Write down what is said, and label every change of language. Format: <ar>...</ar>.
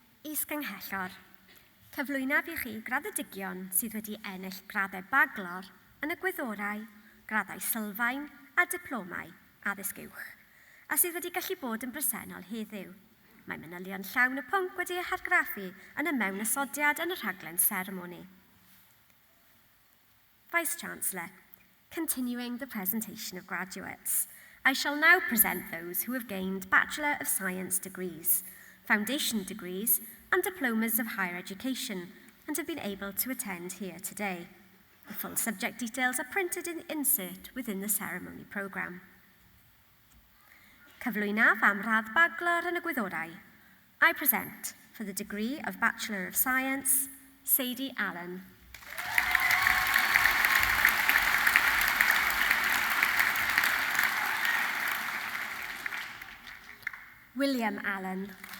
<cy>Is-gynghellor, cyflwynaf i chi graddedigion sydd wedi ennill graddau baglor yn y gwyddorau, graddau sylfaen a diplomau addysg uwch, a sydd wedi gallu bod yn bresennol heddiw. Mae manylion llawn y pwnc wedi eu hargraffu yn y mewnysodiad yn y rhaglen seremoni.</cy> <en>Vice-Chancellor, continuing the presentation of graduates, I shall now present those who have gained Bachelor of Science degrees, foundation degrees, and diplomas of higher education, and have been able to attend here today. The full subject details are printed in the insert within the ceremony programme.</en> <cy>Cyflwynaf am radd baglor yn y gwyddorau.</cy> <en>I present, for the degree of Bachelor of Science, Sadie Allen. William Allen.</en>